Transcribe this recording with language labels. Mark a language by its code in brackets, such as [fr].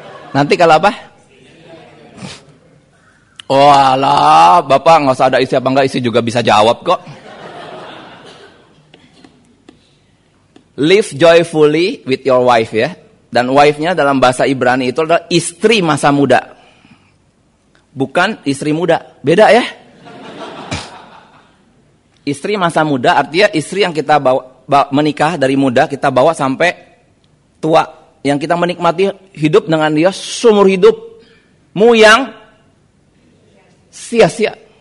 [id] Nanti kalau apa? Oh alah, Bapak nggak usah ada istri apa nggak, istri juga bisa jawab kok. [en] Live joyfully with your wife ya. [id] Dan wife-nya dalam bahasa Ibrani itu adalah istri masa muda. Bukan istri muda. Beda ya. Istri masa muda artinya istri yang kita bawa menikah dari muda, kita bawa sampai tua. Yang kita menikmati hidup dengan dia seumur hidupmu yang sia-sia.